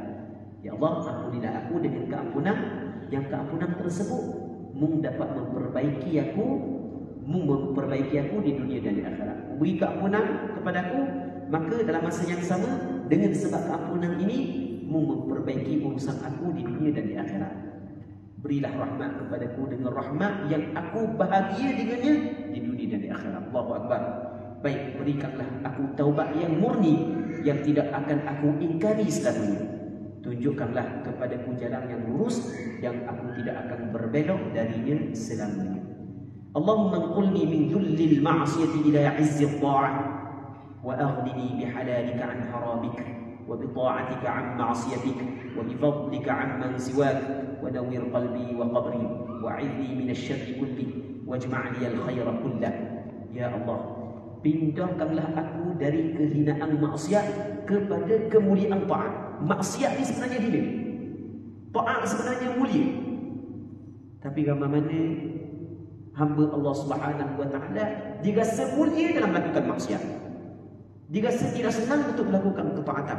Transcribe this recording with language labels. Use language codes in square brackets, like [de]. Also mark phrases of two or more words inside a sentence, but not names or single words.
[ms] Ya Allah, ampunilah aku dengan keampunan yang keampunan tersebut Mung dapat memperbaiki aku di dunia dan di akhirat. Beri keampunan kepadaku, maka dalam masa yang sama dengan sebab keampunan ini Mung memperbaiki urusan aku di dunia dan di akhirat. Berilah rahmat kepadaku dengan rahmat yang aku bahagia dengannya di dunia dan di akhirat. [ar] الله أكبر. [ms] Baik, berikanlah aku taubat yang murni yang tidak akan aku ingkari selamanya. Tunjukkanlah kepadaku jalan yang lurus yang aku tidak akan berbelok darinya selamanya. [ar] اللهم انقلني من ذل المعصية إلى عز الطاعة وأغنني بحلالك عن حرامك وبطاعتك عن معصيتك وبفضلك عمن سواك ونور قلبي وقبري وأعذني من الشر كله واجمع لي الخير كله. [ms] Ya Allah, pindahkanlah aku dari kehinaan maksiat kepada kemuliaan taat. Maksiat ni sebenarnya hina, taat sebenarnya mulia. Tapi gambar mana hamba Allah [ar] سبحانه وتعالى [ms] dirasa mulia dalam melakukan maksiat, dirasa tidak senang untuk melakukan ketaatan.